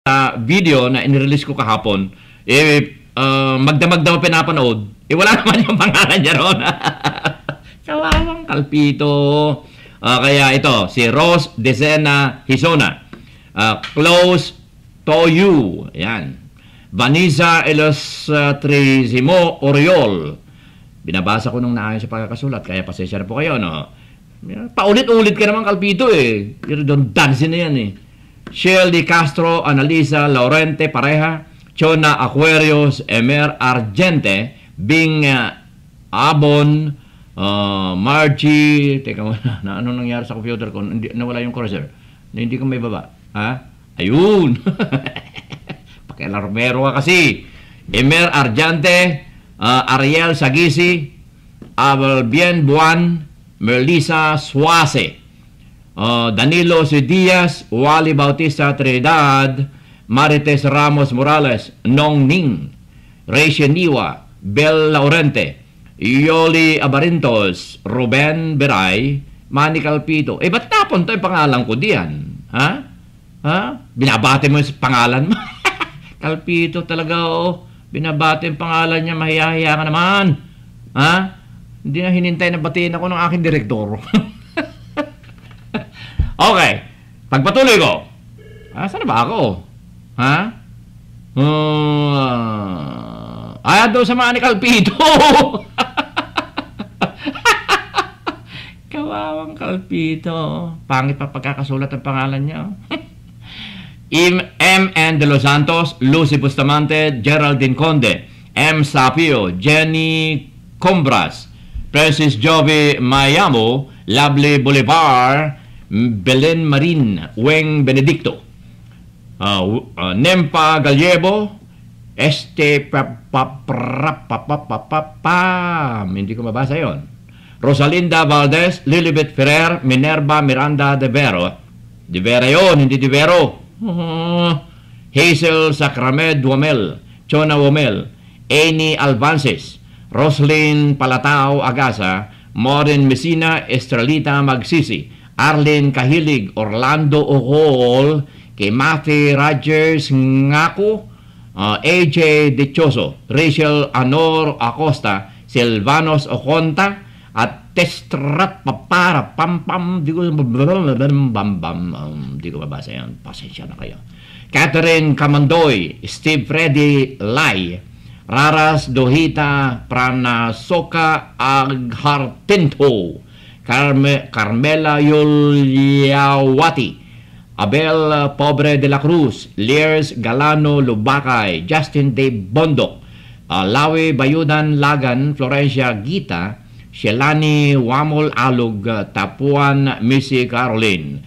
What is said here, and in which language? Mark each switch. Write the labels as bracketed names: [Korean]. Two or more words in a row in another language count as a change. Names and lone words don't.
[Filipino] video na inirelease ko kahapon, magdamag daw pinapanood, wala naman yung pangalan niya ron. Kawawang kalpito. Kaya ito, si Rose Decena Hisona. [English] Close to you. [Filipino] Ayan. Vanessa Ilustrisimo Oriol. Binabasa ko nung naayon sa pagkakasulat, kaya pasensya na po kayo, no? Paulit-ulit ka naman, kalpito, eh. Redundancy na yan, eh. Shelly Castro, Analisa Laurente Pareha, Chona Aquarius, Emer Argente, Bing Abon, Margie, teka muna, na ano nangyari sa computer ko? Nawala yung cursor. Hindi ko may baba. Ha? Ayun! Pakialarmero ka kasi. Emer Argente, Ariel Sagisi, Abelbien Buan, Melissa Suase, Danilo C. Diaz, Wally Bautista Trinidad, Marites Ramos Morales, Nong Ning, Rachel Niwa, Bel Laurente, Yoli Abarintos, Ruben Beray, Manny Calpito. Ba't napunta yung pangalan ko diyan? Ha? Ha? Binabate mo yung pangalan mo? Calpito talaga, oh. Binabate yung pangalan niya, mahiyahiya ka naman. Ha? Hindi na hinintay na batiin ako ng aking direktor. Okay. Pagpatuloy ko. Saan ba ako? Ha? Doon sa mga ni Calpito. Kawawang Calpito. Pangit pa pagkakasulat ang pangalan niya. M. De Los Santos, Lucy Bustamante, Geraldine Conde, M. Sapio, Jenny Combras, Francis Jovi Mayamo, Lovely Bolivar, Belen Marin, Weng Benedicto, Nempa Gallego, hindi ko mabasa yon. Rosalinda Valdez, Lilibet Ferrer, Minerva Miranda de Vero. De Vera yon, hindi de Vero. Hazel Sacramed Wamel, Chona Wamel, Amy Alvances, Roslyn Palatao Agasa, Maureen Messina Estrelita Magsisi, Arlene Kahilig, Orlando Ohol, kay Matthew Rogers Ngako, AJ Dichoso, Rachel Anor Acosta, Silvanos Oconta, at Testrat Papara Pampam, di ko mabasa yan, pasensya na kayo. Catherine Kamandoy, Steve Freddy Lai, Raras Dohita Pranasoka Aghartento, Carmela Yuliawati, Abel Pobre de la Cruz, Liers Galano Lubakay, Justin Dave Bondok, Lawi Bayudan Lagan, Florencia Gita, Shelani Wamol Alug, Tapuan Missy Caroline.